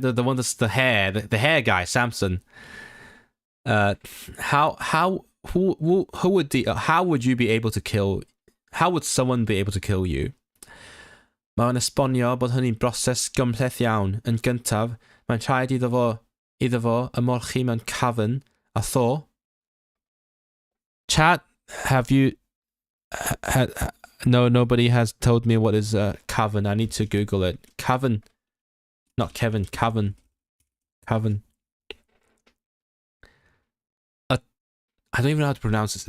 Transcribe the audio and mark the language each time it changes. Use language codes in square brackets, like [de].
[en] The one that's the hair guy, Samson. How would you be able to kill? How would someone be able to kill you? [cy] Mae'n esbonio bod hynny'n broses gymhleth iawn. Yn gyntaf, mae'n rhaid iddo fo ymolchi mewn cafn a tho. [en] Chat, have you... No, nobody has told me what is cavern. I need to Google it. Cavern. Not Kevin, cavern. Cavern. I don't even know how to pronounce it.